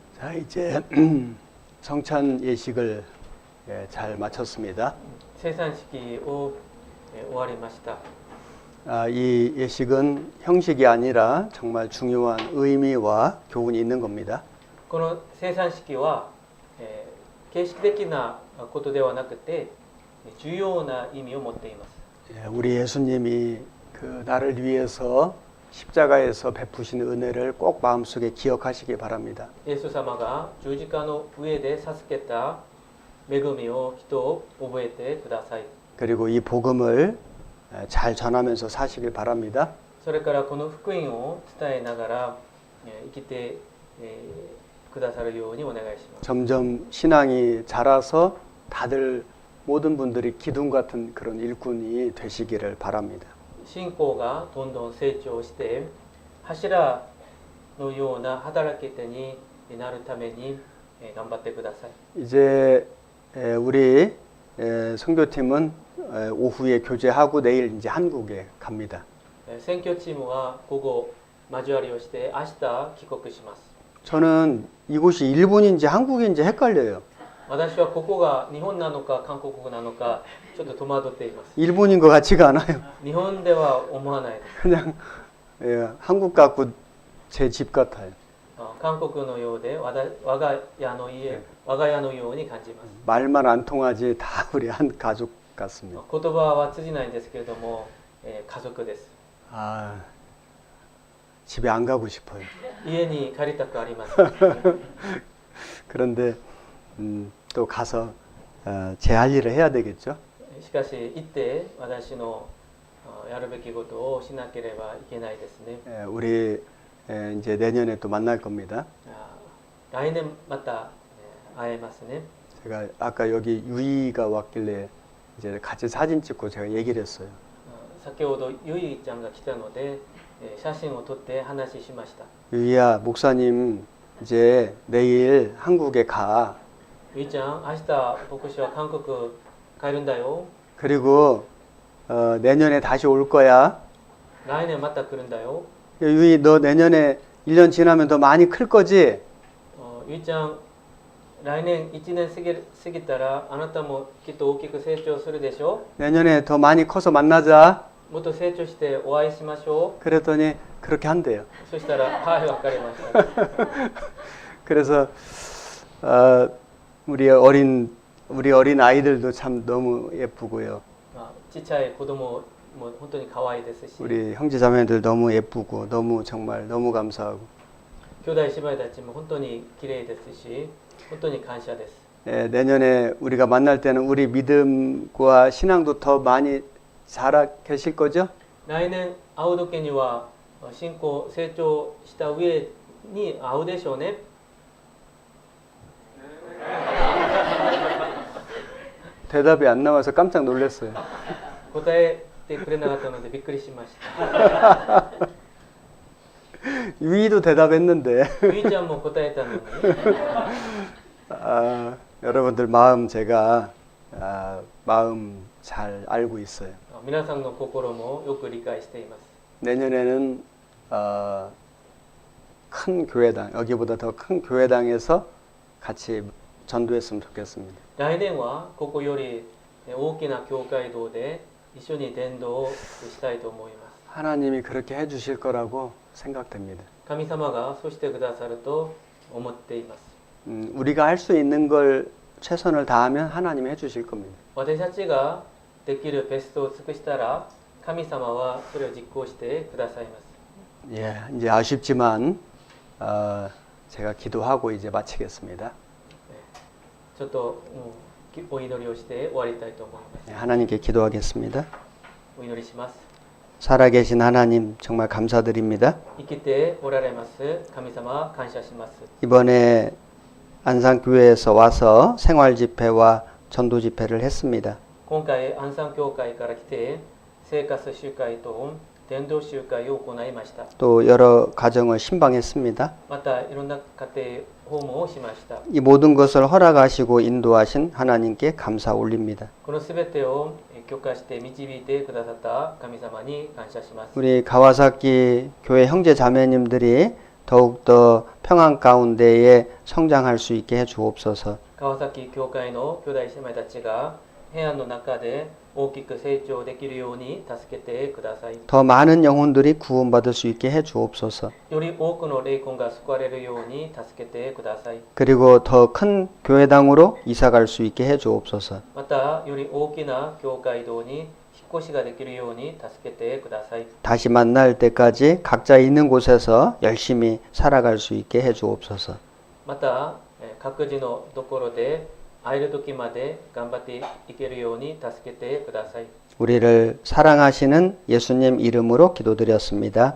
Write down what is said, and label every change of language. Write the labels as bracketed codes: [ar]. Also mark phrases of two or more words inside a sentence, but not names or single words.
[ko] 이제 성찬 예식을 잘 마쳤습니다. [ja] 生産式を終わりました。 [ko] 이 예식은 형식이 아니라 정말 중요한 의미와 교훈이 있는 겁니다. [ja] この生産式は、形式的なことではなくて重要な意味を持っています。 [ko] 우리 예수님이 그 나를 위해서 십자가에서 베푸신 은혜를 꼭 마음속에 기억하시기 바랍니다. [ja] イエス様が十字架の上で授けた恵みを人を覚えてください。 [ko] 그리고 이 복음을 잘 전하면서 사시길 바랍니다. [ja] それからこの福音を伝えながら生きてくださるようにお願いします。 [ko] 점점 신앙이 자라서 다들 모든 분들이 기둥 같은 그런 일꾼이 되시기를 바랍니다. [ja] 信仰がどんどん成長して柱のような働き手になるために頑張ってください。 [ko] 이제 우리 선교팀은 오후에 교제하고 내일 이제 한국에 갑니다. [ja] 選挙チームは午後交わりをして明日帰国します。 [ko] 저는 이곳이 일본인지 한국인지 헷갈려요. [ja] 私はここが日本なのか韓国なのかちょっと戸惑っています。 [ko] 일본인 것 같지가 않아요. [ja] 日本では思わないです。 [ko] 그냥 한국 같고 제 집 같아요. [ja] 韓国のようで我が家のように感じます。 [ko] 말만 안 통하지 다 우리 한 가족 같습니다. [ja] 言葉は通じないんですけれども、家族です。 [ko] 아, 집에 안 가고 싶어요. [ja] 家に帰りたくありません。 [ko] 그런데 또 가서 제 할 일을 해야 되겠죠. [ja] しかし行って私のやるべきことをしなければいけないですね。 [ko] 우리 이제 내년에 또 만날 겁니다. [ja] 来年また会えますね。 [ko] 제가 아까 여기 유이가 왔길래 이제 같이 사진 찍고 제가 얘기를 했어요. [ja] 先ほどゆいちゃんが来たので写真を撮って話しました。 [ko] 유이야, 목사님 이제 내일 한국에 가. [ja] ゆいちゃん、明日牧師は韓国帰るんだよ。 [ko] 그리고 내년에 다시 올 거야. [ja] 来年また来るんだよ。 [ko] 유이, 너 내년에 1년 지나면 더 많이 클 거지? [ja] ゆいちゃん、来年1年過ぎたらあなたもきっと大きく成長するでしょ。 [ko] 내년에 더 많이 커서 만나자. [ja] もっと成長してお会いしましょ [ko] 그랬더니 그렇게 한대요. [ja] う。そしたら、はい、わかりました。 [ko] 그래서 우리 어린 아이들도 참 너무 예쁘고요. [ja] ちっちゃい子供も本当に可愛いですし、 [ko] 우리 형제자매들 너무 예쁘고 너무 정말 너무 감사하고. [ja] 兄弟姉妹たちも本当に綺麗ですし、本当に感謝です。 [ko] 내년에 우리가 만날 때는 우리 믿음과 신앙도 더 많이 자라 계실 거죠? [ja] 来年会う時には信仰成長した上に会うでしょうね。 [ko] 대답이 안 나와서 깜짝 놀랐어요. [ja] 答えてくれなかったのでびっくりしました。 [ko] 유이도 대답했는데 [ja] ゆいちゃんも答えたのに、 [ko] 여러분들 마음 제가 마음 잘 알고 있어요. [ja] 皆さんの心もよく理解しています。 [ko] 내년에는 큰 교회당, 여기보다 더 큰 교회당에서 같이 전도했으면 좋겠습니다. [ja] 来年はここより大きな教会堂で一緒に伝道をしたいと思います。 [ko] 하나님이 그렇게 해주실 거라고 생각됩니다. [ja] 神様がそうしてくださると思っています。 [ko] 우리가 할 수 있는 걸 최선을 다하면 하나님이 해주실 겁니다. [ja] 私たちができるベストを尽くしたら神様はそれを実行してくださいます。 [ko] 예, 이제 아쉽지만 제가 기도하고 이제 마치겠습니다. [ja] ちょっとお祈りをして終わりたいと思います。 [ko] 네, 하나님께 기도하겠습니다. [ja] お祈りします。 [ko] 살아계신 하나님 정말 감사드립니다. [ja] 生きておられます神様感謝します。 [ko] 이번에 안산교회에서 와서 생활 집회와 전도 집회를 했습니다. [ja] 今回安産教会から来て生活集会と伝道集会を行いました。 [ko] 또 여러 가정을 신방했습니다. [ja] またいろんな家庭訪問をしました。 [ko] 이 모든 것을 허락하시고 인도하신 하나님께 감사 올립니다. [ja] このすべてを許可して導いてくださった神様に感謝します。 [ko] 우리 가와사키 교회 형제 자매님들이 더욱더 평안 가운데에 성장할 수 있게 해 주옵소서. [ja] 川崎教会の兄弟姉妹たちが平安の中で大きく成長できるように助けてください。 [ko] 더 많은 영혼들이 구원받을 수 있게 해 주옵소서. [ja] より多くの霊魂が救われるように助けてください。 [ko] 그리고 더 큰 교회당으로 이사갈 수 있게 해 주옵소서. [ja] またより大きな教会堂に引っ越しができるように助けてください。 [ko] 다시 만날 때까지 각자 있는 곳에서 열심히 살아갈 수 있게 해 주옵소서. [ja] また各自のところで会える時まで頑張っていけるように助けてください。 [ko] 우리를 사랑하시는 예수님 이름으로 기도드렸습니다.